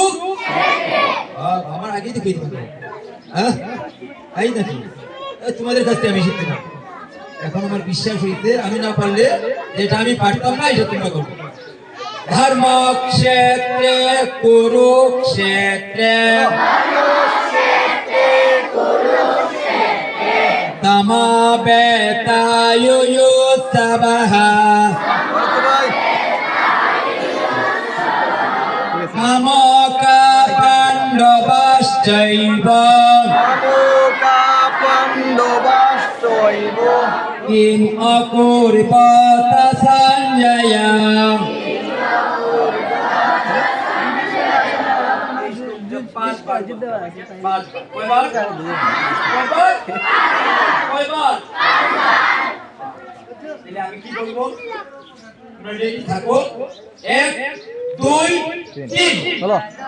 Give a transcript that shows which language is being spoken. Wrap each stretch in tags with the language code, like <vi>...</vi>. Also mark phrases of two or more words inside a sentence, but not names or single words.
<bn>আমার আগেই তো কইতে পারো, হ্যাঁ এই নাকি তোমাদের কাছ থেকে আমি শিখতে পারবো। এখন আমার বিশ্বাস হইতে, আমি না পারলে যেটা আমি পারতাম না এটা তোমরা করবো।</bn> <sa>ধর্মক্ষেত্রে কুরুক্ষেত্রে समवेतायुयुत्सवः मामका पाण्डवश्चैव किम अकुर्वत संजय।</sa> <bn>আমি কি বলবো, রেডি থাকো, 1 2 3 চলো।</bn>